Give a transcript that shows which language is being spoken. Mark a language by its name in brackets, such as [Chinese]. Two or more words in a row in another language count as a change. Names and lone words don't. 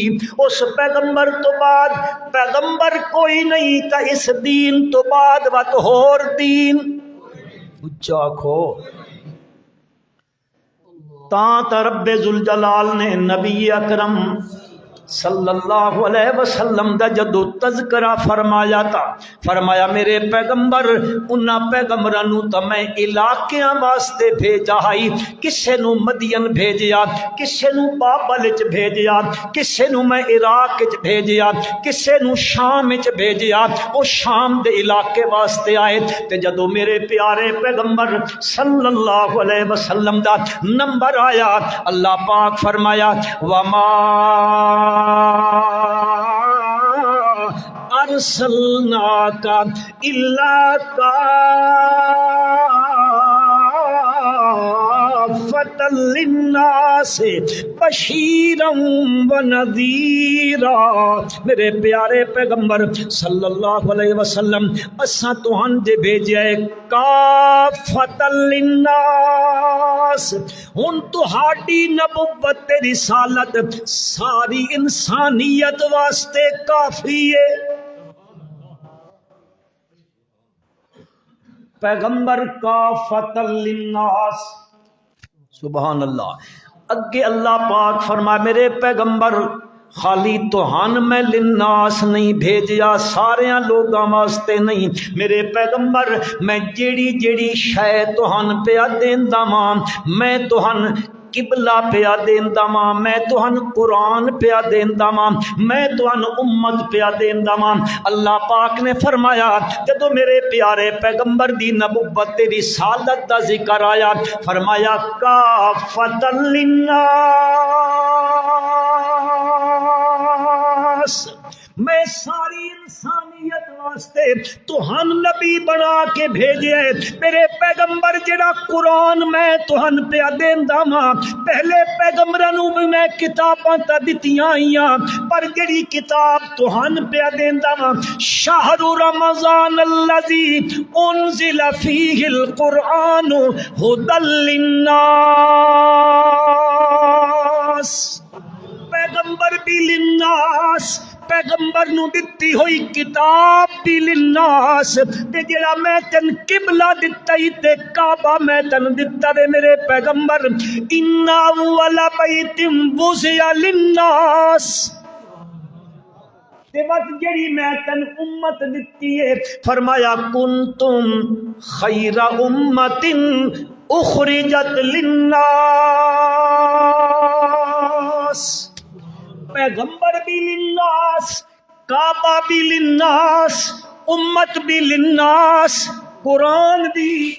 [Punjabi] اس پیغمبر تو بعد پیغمبر کوئی نہیں تا اس دین تو بعد وقت ہور دین اچھا کھو تا رب ذوالجلال نے نبی اکرم [Arabic] صلی اللہ علیہ وسلم [Punjabi] دا جدو تذکرہ فرمایا تھا، فرمایا میرے پیغمبر انہاں پیغمبراں نو تے میں علاقیاں واسطے بھیجا ہائی. کسے نو مدین بھیجیا، کسے نو بابل وچ بھیجیا، کسے نو میں عراق وچ بھیجیا، کسے نو شام وچ بھیجیا. او شام دے علاقے واسطے آئے تے جدو میرے پیارے پیغمبر [Arabic] صلی اللہ علیہ وسلم [Punjabi] دا نمبر آیا اللہ پاک فرمایا [Arabic] وما ارسلناک الا کافۃ للناس بشیرا ونذیرا. [Punjabi] میرے پیارے پیغمبر [Arabic] صلی اللہ علیہ وسلم [Punjabi] اساں تہاں دے بھیجیا ہے [Arabic] کافۃ للناس. [Punjabi] ہن تہاڈی نبوت تے رسالت ساری انسانیت واسطے کافی ہے. پیغمبر [Arabic] کافۃ للناس سبحان اللہ. [Punjabi] اگے اللہ پاک فرمائے میرے پیغمبر خالی توہان میں للناس نہیں بھیجیا، ساریاں لوگاں واسطے نہیں. میرے پیغمبر میں جیڑی جیڑی شے توہان پیا دیندا ماں، میں توہان قبلہ پیا دیندا ماں، میں توہن قرآن پیا دیندا ماں، میں توہن امت پیا دیندا ماں. اللہ پاک نے فرمایا جدو میرے پیارے پیغمبر دی نبوت تے رسالت دا ذکر آیا فرمایا [Arabic] کافۃ للناس، [Punjabi] میں ساری انسانیت واسطے توہن نبی بنا کے بھیجے. میرے پیغمبر جڑا قرآن میں توہن پیا دیندا ماں، پہلے پیغمبراں نو بھی میں کتاباں تا دتیاں آئیاں پر جڑی کتاب توہن پیا دیندا ماں [Arabic] شہر رمضان الذی انزل فیہ القرآن ھدی للناس. [Punjabi] پیغمبر بھی للناس، پیغمبر نو دتی ہوئی کتاب بھی للناس. تے جڑا میں تن قبلہ دتا ہی تے کعبہ میں تن دتا وے میرے پیغمبر [Arabic] ان اول بیت وضع للناس. [Punjabi] تے وقت جڑی میں تن امت دتی ہے فرمایا [Arabic] کنتم خیر امت اخرجت للناس. [Punjabi] پیغمبر بھی للناس، کعبہ بھی للناس، امت بھی للناس، قرآن بھی.